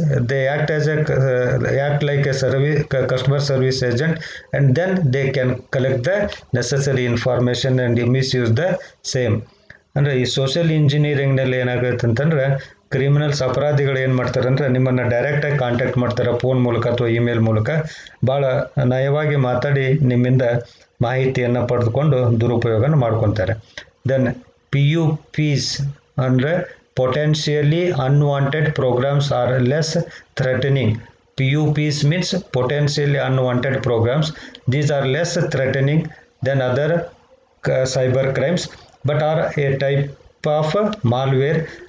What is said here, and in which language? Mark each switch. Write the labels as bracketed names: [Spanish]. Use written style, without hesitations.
[English] They act as a act like a service customer service agent, and then they can collect the necessary information and misuse the same. [Kannada] ಅಂದರೆ ಈ social ಇಂಜಿನಿಯರಿಂಗ್ನಲ್ಲಿ ಏನಾಗುತ್ತೆ ಅಂತಂದ್ರೆ, criminals ಅಪರಾಧಿಗಳು ಏನು ಮಾಡ್ತಾರೆ ಅಂದರೆ ನಿಮ್ಮನ್ನು ಡೈರೆಕ್ಟಾಗಿ ಕಾಂಟ್ಯಾಕ್ಟ್ ಮಾಡ್ತಾರೆ ಫೋನ್ ಮೂಲಕ ಅಥವಾ ಇಮೇಲ್ ಮೂಲಕ. ಭಾಳ ನಯವಾಗಿ ಮಾತಾಡಿ ನಿಮ್ಮಿಂದ ಮಾಹಿತಿಯನ್ನು ಪಡೆದುಕೊಂಡು ದುರುಪಯೋಗನ ಮಾಡ್ಕೊತಾರೆ. [English] Then PUPs ಅಂದರೆ potentially unwanted programs are less threatening. PUPs means potentially unwanted programs. These are less threatening than other cyber crimes, but are a type of malware.